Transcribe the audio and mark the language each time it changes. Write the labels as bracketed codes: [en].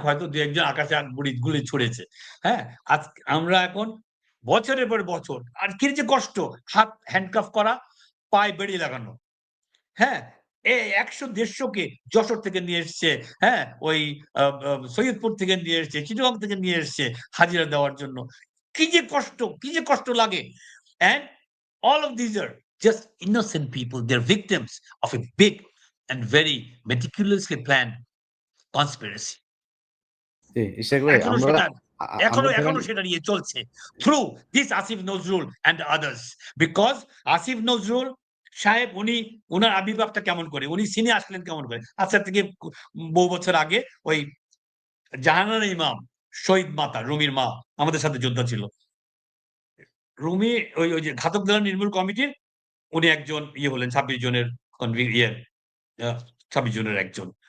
[bn] হয়তো ২-১ জন আকাশে গুলি ছুড়েছে।" হ্যাঁ? আমরা এখন বছরের পর বছর আর কি যে কষ্ট! হাত হ্যান্ডকাফ করা, পায়ে বেড়ি লাগানো। হ্যাঁ? ১০০-১৫০ কে যশোর থেকে নিয়ে এসছে, হ্যাঁ? ওই আ আ সৈয়দপুর থেকে নিয়ে এসছে, চিটাগং থেকে নিয়ে এসছে হাজিরা দেওয়ার জন্য। কি যে কষ্ট লাগে! [en] And all of these are just innocent people. They're victims of a big and very meticulously planned conspiracy. [bn] জি, ইশাক ভাই এখনো আমরা সেটা আ আ আমরা ধরেন এখনো সেটা নিয়ে চলছে। [en] Through this Asif Nazrul and others. [bn] Because Asif Nazrul সাহেব উনার আবির্ভাবটা কেমন করে? উনি সিনে আসলেন কেমন করে? আজকে থেকে বহু বছর আগে ওই জাহানারা ইমাম, শহীদ মাতা, রুমির মা আমাদের সাথে যোদ্ধা ছিল। রুমি ওই যে ঘাতক দেওয়ার নির্মূল কমিটির উনি একজন ইয়ে হলেন ২৬ জনের ইয়ে আ ২৬ জনের একজন।